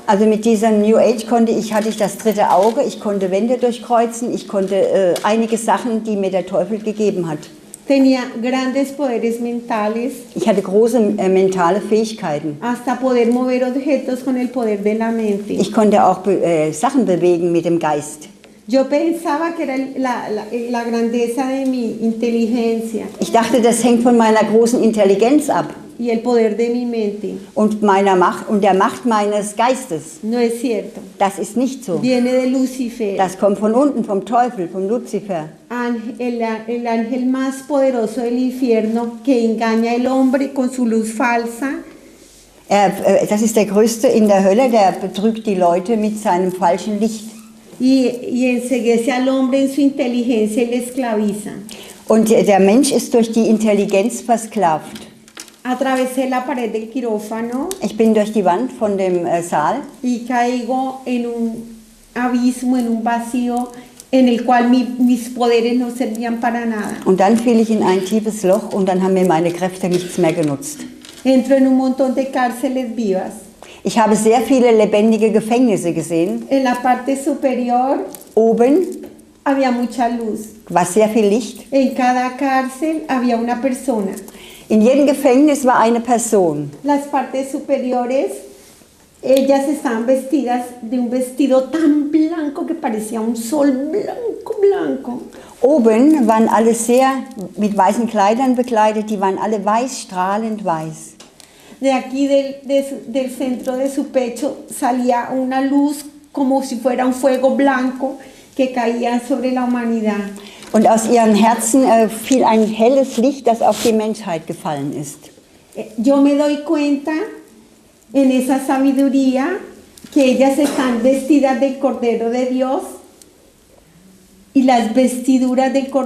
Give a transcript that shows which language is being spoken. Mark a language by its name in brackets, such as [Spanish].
[German] Also mit diesem New Age hatte ich das dritte Auge, ich konnte Wände durchkreuzen, ich konnte einige Sachen, die mir der Teufel gegeben hat. [Spanish] Tenía grandes poderes mentales. [German] Ich hatte große mentale Fähigkeiten. [Spanish] Hasta poder mover objetos con el poder de la mente. [German] Ich konnte auch Sachen bewegen mit dem Geist. [Spanish] Yo pensaba que era la grandeza de mi inteligencia [German] Ich dachte, das hängt von meiner großen Intelligenz ab [Spanish] y el poder de mi mente. [German] und meiner Macht und der Macht meines Geistes. [Spanish] No es cierto. [German] Das ist nicht so. [Spanish] Viene de Lucifer, [German] Das kommt von unten, vom Teufel, vom Luzifer. [Spanish] el ángel más poderoso del infierno que engaña al hombre con su luz falsa. [German] Das ist der Größte in der Hölle, der betrügt die Leute mit seinem falschen Licht. [Spanish] Y enceguece al hombre en su inteligencia y le esclaviza. [German] Und der Mensch ist durch die Intelligenz versklavt. [Spanish] Atravesé la pared del quirófano [German] Ich bin durch die Wand von dem Saal [Spanish] y caigo en un abismo, en un vacío en el cual mis poderes no servían para nada. [German] und dann fiel ich in ein tiefes Loch und dann haben mir meine Kräfte nichts mehr genutzt. [Spanish] Entro en un montón de cárceles vivas. [German] Ich habe sehr viele lebendige Gefängnisse gesehen. [Spanish] En la parte superior [German] Oben [Spanish] había mucha luz. [German] war sehr viel Licht. [Spanish] En cada cárcel había una persona. [German] In jedem Gefängnis war eine Person. [Spanish] Las partes superiores, ellas estaban vestidas de un vestido tan blanco que parecía un sol blanco, blanco. [German] Oben waren alle sehr mit weißen Kleidern bekleidet, die waren alle weiß, strahlend weiß. [Spanish] De aquí del centro de su pecho salía una luz como si fuera un fuego blanco que caía sobre la humanidad. [German] Und aus ihren Herzen fiel ein helles Licht, das auf die Menschheit gefallen ist. [Spanish] Yo me doy cuenta en esa sabiduría que ellas están vestidas del Cordero de Dios y las vestiduras del Cordero